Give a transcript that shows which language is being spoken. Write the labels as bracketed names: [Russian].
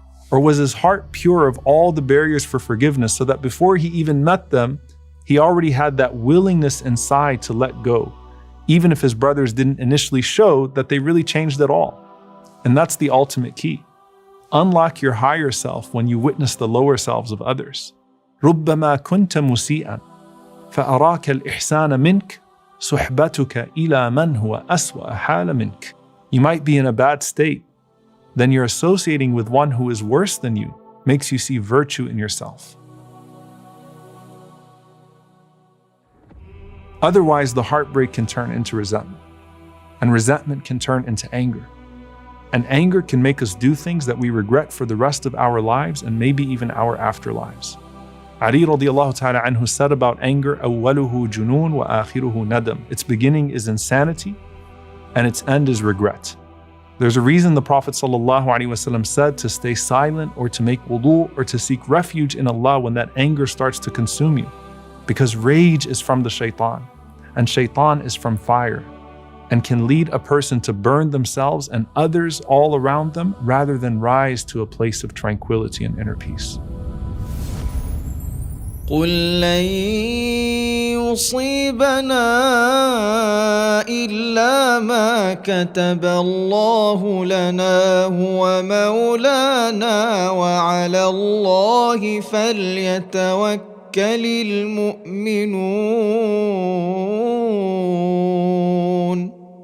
[English] Or was his heart pure of all the barriers for forgiveness so that before he even met them, he already had that willingness inside to let go, even if his brothers didn't initially show that they really changed at all? And that's the ultimate key. Unlock your higher self when you witness the lower selves of others. [Arabic] رُبَّمَا كُنْتَ مُسِيئًا فأراك الإحسان منك صحبتك إلى من هو أسوأ حال منك. [English] You might be in a bad state, then you're associating with one who is worse than you makes you see virtue in yourself. Otherwise, the heartbreak can turn into resentment, and resentment can turn into anger. And anger can make us do things that we regret for the rest of our lives and maybe even our afterlives. Ali radiallahu ta'ala anhu said about anger, [Arabic] أَوَّلُهُ جُنُونٌ وَآخِرُهُ نَدَمٌ. [English] Its beginning is insanity, and its end is regret. There's a reason the Prophet ﷺ said to stay silent or to make wudu or to seek refuge in Allah when that anger starts to consume you. Because rage is from the shaitan, and shaitan is from fire, and can lead a person to burn themselves and others all around them rather than rise to a place of tranquility and inner peace. [Arabic] قل لن يصيبنا إلا ما كتب الله لنا هو مولانا وعلى الله فليتوكل المؤمنون.